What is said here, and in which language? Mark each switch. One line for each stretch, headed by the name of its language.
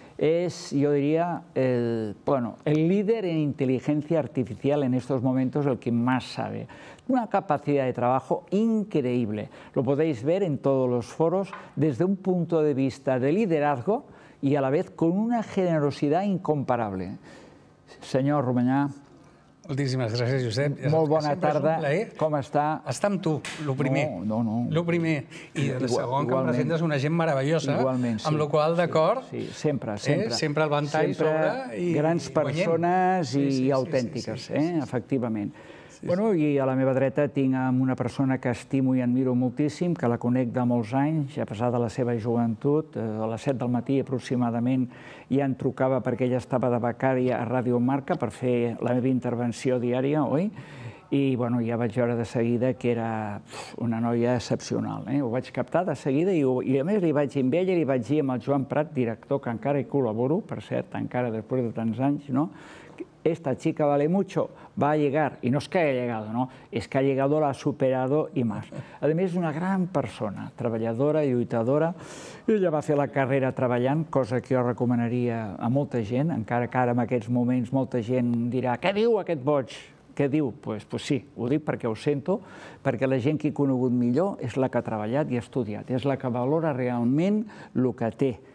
Spanish: es, yo diría, el líder en inteligencia artificial en estos momentos, el que más sabe. Una capacidad de trabajo increíble. Lo podéis ver en todos los foros desde un punto de vista de liderazgo y a la vez con una generosidad incomparable.
Catalan: Senyor Romanyà, moltíssimes gràcies, Josep. molt bona tarda. Com està? Estar amb tu, el primer. No. El primer. I el segon, que em presentes una gent meravellosa, amb la qual, d'acord, sempre el ventall sobre i grans persones i autèntiques, efectivament. I a la meva dreta tinc una persona que estimo i admiro moltíssim, que la conec de molts anys, a pesar de la seva joventut. A les 7 del matí aproximadament ja em trucava perquè ella estava de becària a Ràdio Marca per fer la meva intervenció diària, oi? I ja vaig veure de seguida que era una noia excepcional. Ho vaig captar de seguida i a més li vaig dir amb ella, li vaig dir amb el Joan Prat, director, que encara hi col·laboro, per cert, encara després de tants anys, no?
Spanish: Esta chica vale mucho, va a llegar, y no es que haya llegado, no, es que ha llegado, la ha superado y más.
Catalan: Además, és una gran persona, treballadora, lluitadora. Ella va fer la carrera treballant, cosa que jo recomanaria a molta gent, encara que ara en aquests moments molta gent dirà «Què diu aquest boig?» Què diu? Doncs sí, ho dic perquè ho sento, perquè la gent que he conegut millor és la que ha treballat i ha estudiat, és la que valora realment el que té.